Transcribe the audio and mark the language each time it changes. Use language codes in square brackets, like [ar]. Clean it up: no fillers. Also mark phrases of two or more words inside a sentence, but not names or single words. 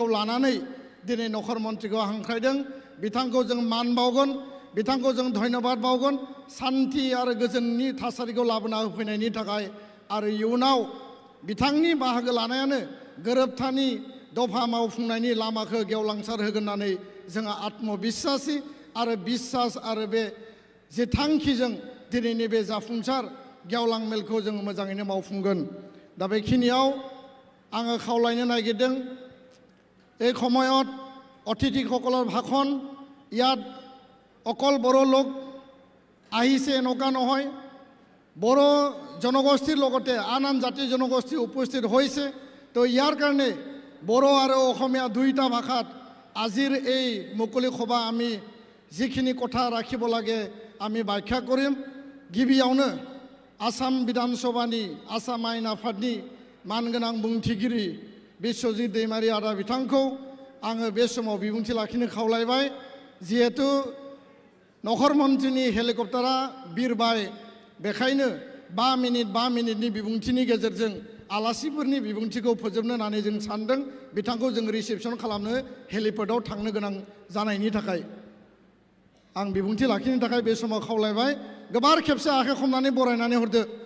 [brx] लानानै दिनै नखर मन्थ्रिखौ हांख्रायदों बिथांखौ जों मान बावगोन बिथांखौ जों धन्यबाद बावगोन सान्थि आरो गोजोननि थासारिखौ लाबोना होफैनायनि थाखाय आरो इयुनाव बिथांनि बाहागो लानायानो गोरोबथानि दफा मावफुंनायनि लामाखौ गेवलांसार होगोन होननानै जोंहा आत्मबिश्वासि आरो बिश्वास आरो बे जे थांखिजों दिनैनि बे जाफुंसार गेवलां मेलखौ जों मोजाङैनो मावफुंगोन दा बेखिनियाव आङो खावलायनो नागिरदों [as] এই সময়ত অতিথিসকলৰ ভাষণ ইয়াত অকল বড়ো লোক আহিছে এনেকুৱা নহয় বড়ো জনগোষ্ঠীৰ লগতে আন আন জাতি জনগোষ্ঠী উপস্থিত হৈছে তো ইয়াৰ কাৰণে বড়ো আৰু অসমীয়া দুইটা ভাষাত আজিৰ এই মুকলি সভা আমি যিখিনি কথা ৰাখিব লাগে আমি ব্যাখ্যা কৰিম [brx] गिबियावनो आसाम विधानसभानि आसाम आयेन आफादनि मानगोनां बुंथिगिरि बिश्वजित दैमारी आदा बिथांखौ आङो बे समाव बिबुंथि लाखिनो खावलायबाय जिहेतु नखर मन्थ्रिनि हेलिकप्टारा बिरबाय बेखायनो 5 मिनिटनि बिबुंथिनि गेजेरजों आलासिफोरनि बिबुंथिखौ फोजोबनो होननानै जों सानदों बिथांखौ जों रिसेपसन खालामनो हेलिपेडआव थांनो गोनां जानायनि थाखाय आं बिबुंथि लाखिनो थाखाय बे समाव खावलायबाय गोबार खेबसे आखाइ खमनानै बरायनानै हरदो